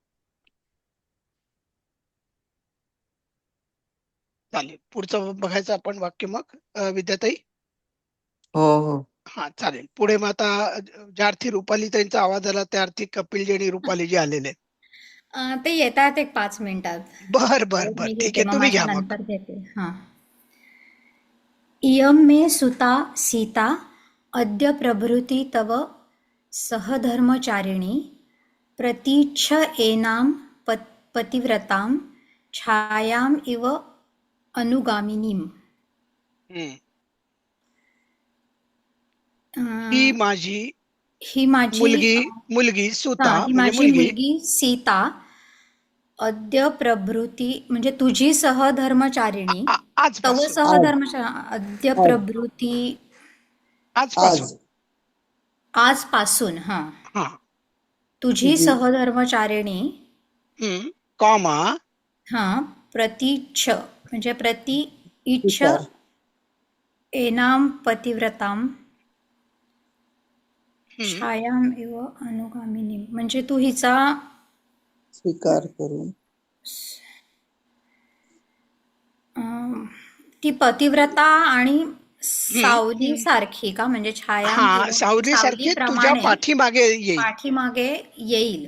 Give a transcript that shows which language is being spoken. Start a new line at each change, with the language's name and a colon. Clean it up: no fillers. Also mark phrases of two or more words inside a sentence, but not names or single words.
Marathi: चालेल, पुढचं बघायचं आपण वाक्य मग, विद्याताई. हो हो. हा चालेल. पुढे मग आता ज्या अर्थी रुपाली त्यांचा आवाज आला त्या अर्थी कपिलजी आणि रुपालीजी आलेले आहेत. ते येतात एक 5 मिनिटात. बर बर बर, मी ठीक घेते, आहे, मग तुम्ही माझ्या घ्या मग. नंतर घेते. हा.
Sanskrit: इयं मे सुता सीता अद्य प्रभृति तव सहधर्मचारिणी प्रतीच्छ एनां पतिव्रतां छायाम् इव अनुगामिनीम्.
Marathi: हम्म. ही अं, माझी ही माझी मुलगी सुता ही म्हणजे माझी मुलगी. मुलगी
Sanskrit: सीता अद्य प्रभृती
Marathi: म्हणजे तुझी सहधर्मचारिणी.
Sanskrit: तव
Marathi: आजपासून,
Sanskrit: अद्य प्रभृती
Marathi: आजपासून. आज आजपासून. हा. हा. तुझी तुझी सहधर्मचारिणी. कॉमा. हा.
Sanskrit: प्रतीच्छ म्हणजे प्रति इच्छ
Marathi: स्वीकार
Sanskrit: एनाम पतिव्रतां
Marathi: हम्म.
Sanskrit: छायाम इव अनुगामिनी
Marathi: म्हणजे तू हिचा स्वीकार करून ती पतिव्रता आणि सावली सारखी का, म्हणजे छायाम हा,
Sanskrit: इव
Marathi: सावली सारखी तुझ्या सावलीप्रमाणे पाठीमागे येईल. पाठीमागे येईल.